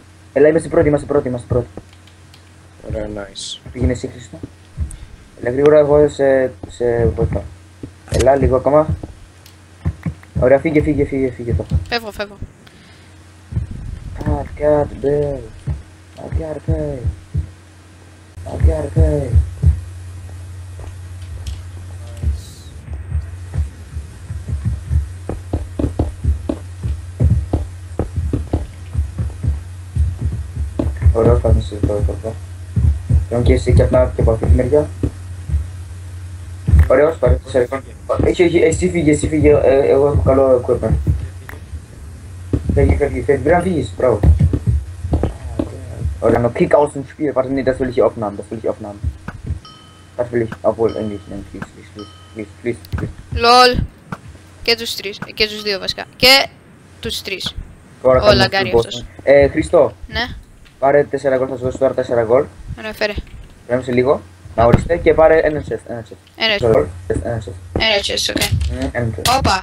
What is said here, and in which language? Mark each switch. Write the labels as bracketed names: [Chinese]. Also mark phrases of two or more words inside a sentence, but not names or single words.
[Greek] Έλα, είμαστε πρώτοι. Ωραία, nice. Πήγαινε εσύ, Χρήστο. Έλα γρήγορα, εγώ σε βοηθάω. Έλα, λίγο ακόμα. Ωραία, φύγε το. Φεύγω. [English] I gotta pay. [Greek] Ωραίο, πάμε σε αυτό. Πρέπει και εσύ και από αυτή τη μεριά. Ωραίος, πάρε 4. Όχι, εσύ φύγε, εγώ έχω καλό equipment. Φεύγει, πρέπει να φύγεις, μπράβο. [German] Oder noch Kick aus dem Spiel. Warte, nee, das will ich aufnehmen. Das will ich, obwohl, eigentlich, please. [Greek] Λολ. Και τους τρεις. Και τους δύο βασικά. Και τους τρεις. Τώρα Ο λαγκάρι αυτός. Χριστό, Ναι. πάρε 4 γκολ, θα σου δώσω τώρα 4 γκολ. Ωραία, φέρε. Πρέπει σε λίγο, να ορίστε και πάρε ένα chest. Ένα chest, οκ. Όπα.